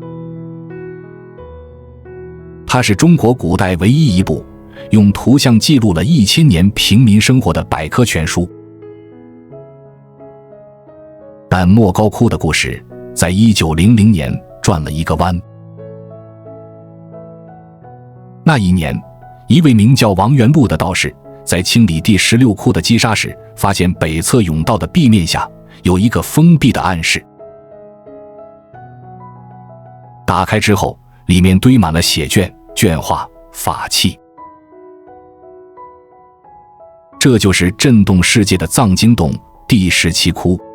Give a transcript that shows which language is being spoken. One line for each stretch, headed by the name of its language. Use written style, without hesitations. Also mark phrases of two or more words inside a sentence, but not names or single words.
Chinese: 它是中國古代唯一一部用圖像記錄了1000年平民生活的百科全書。但莫高窟的故事在1900年轉了一個彎。那一年，一位名叫王元祿的道士在清理第16窟的積沙時，發現北側甬道的壁面下有一個封閉的暗室。打開之後，裡面堆滿了寫卷、卷畫、法器。這就是震動世界的藏經洞第17窟。